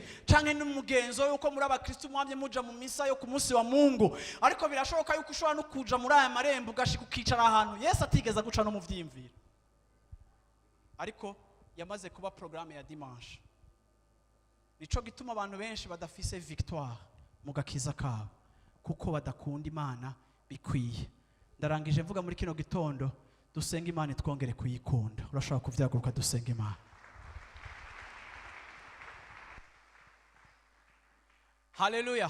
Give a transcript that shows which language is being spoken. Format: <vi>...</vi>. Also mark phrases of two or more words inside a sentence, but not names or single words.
<rn>Canke n'umugenzo yuko muri abakristo mwamye muja mu misa yo ku munsi wa Mungu. Ariko birashoboka yuko ushobora no kuja muri aya marembo ugashika ukicara ahantu Yesu atigeza guca no mu vyimvira, ariko yamaze kuba programme ya dimanche. Nico gituma abantu benshi badafise victoire mu gakiza kabo, kuko badakunda Imana bikwiye. Ndarangije mvuga muri kino gitondo dusenga Imana twongere kuyikunda. Urashobora kuvyaguruka dusenga Imana. Haleluya.</rn>